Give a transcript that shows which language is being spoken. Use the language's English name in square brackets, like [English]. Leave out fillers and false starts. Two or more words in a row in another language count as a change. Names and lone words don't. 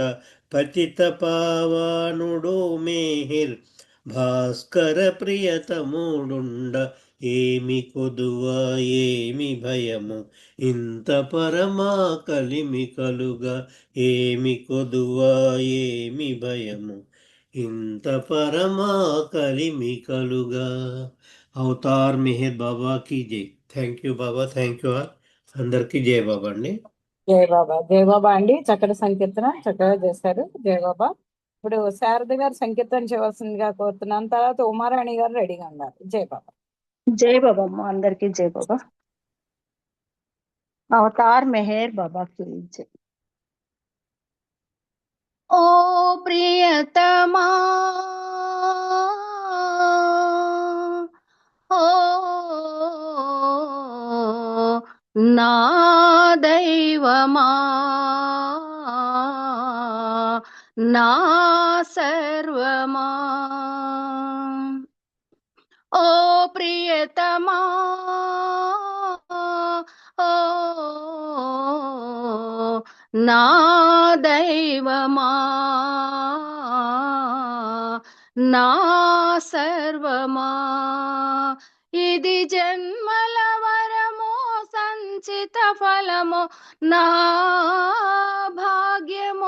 [Telugu] పతిత పావనుడు మేహిర్ భాస్కర ప్రియతముడుండ. ఏమి కొదువా ఏమి భయము ఇంత పరమా కలిమి కలుగా. ఏమి కొదువా ఏమి భయము ఇంత పరమా కలిమి కలుగా. అవతార్ మెహర్ బాబా [Hindi] की जय. [English] thank you Baba, thank you all. [Telugu] అందరికీ జై బాబా అండి. జై బాబా అండి. చక్కటి సంకీర్తన చక్కగా చేశారు జై బాబా. ఇప్పుడు శారద గారు సంకీర్తన చేయవలసిందిగా కోరుతున్నాను. తర్వాత ఉమారాణి గారు రెడీగా ఉన్నారు. జై బాబా. జై బాబా అమ్మ, అందరికీ జై బాబా. అవతార్ మెహర్ బాబా [Hindi] की जय. [Telugu] ఓ ప్రియతమా ఓ నా దైవమా నా సర్వమా. ఓ ప్రియతమా ఓ నా దైవమా నా సర్వమా. ఇది జన్మల వరమో సంచిత ఫలమో నా భాగ్యమో.